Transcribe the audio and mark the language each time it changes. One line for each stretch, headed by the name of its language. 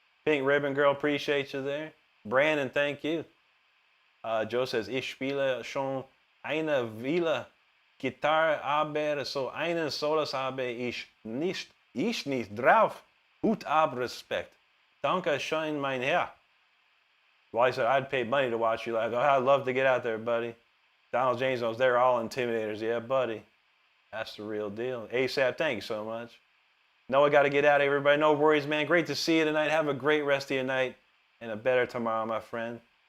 English: Pink Ribbon Girl, appreciate you there. Brandon, thank you. Joe says,
German: ich spiele schon eine Weile Gitarre, aber so einen Solos habe ich nicht drauf. Hut ab, Respekt. Danke schön, mein Herr.
English: Well, I said, I'd pay money to watch you live. I'd love to get out there, buddy. Donald James knows they're all intimidators. Yeah, buddy. That's the real deal. ASAP, thank you so much. Noah, got to get out, everybody. No worries, man. Great to see you tonight. Have a great rest of your night and a better tomorrow, my friend.